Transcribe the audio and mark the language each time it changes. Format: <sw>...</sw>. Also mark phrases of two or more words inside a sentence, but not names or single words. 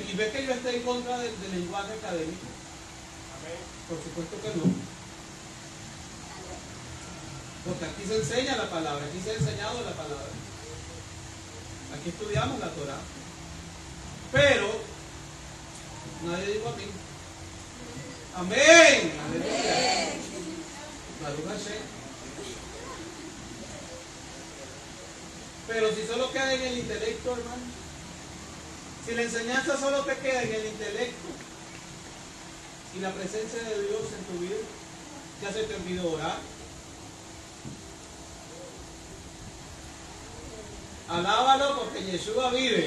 <es>¿Y ves que yo estoy en contra del lenguaje académico? Por supuesto que no, porque aquí se enseña la palabra, aquí se ha enseñado la palabra, aquí estudiamos la Torah, pero nadie dijo amén. Amén.</es> <he>הללויה. ברוך השם.</he> <es>Pero si solo queda en el intelecto, hermano, si la enseñanza solo te queda en el intelecto y la presencia de Dios en tu vida, ya se te olvidó orar. Alábalo porque Yeshua vive.</es>